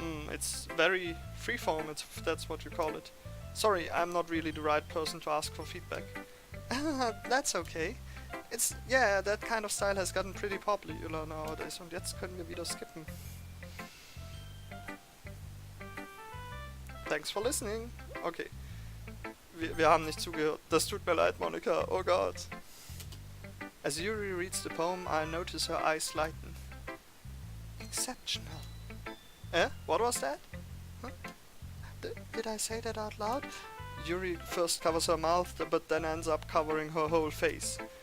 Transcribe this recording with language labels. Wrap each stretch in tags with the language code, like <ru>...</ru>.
<en>It's very freeform, if that's what you call it. Sorry, I'm not really the right person to ask for feedback. That's okay. That kind of style has gotten pretty popular nowadays.</en> <de>Und jetzt können wir wieder skippen.</de> <en>Thanks for listening. Okay.</en> <de>Wir haben nicht zugehört. Das tut mir leid, Monica. Oh Gott.</de> <en>As Yuri reads the poem, I notice her eyes lighten. Exceptional. What was that? Huh? Did I say that out loud? Yuri first covers her mouth, but then ends up covering her whole face.</en>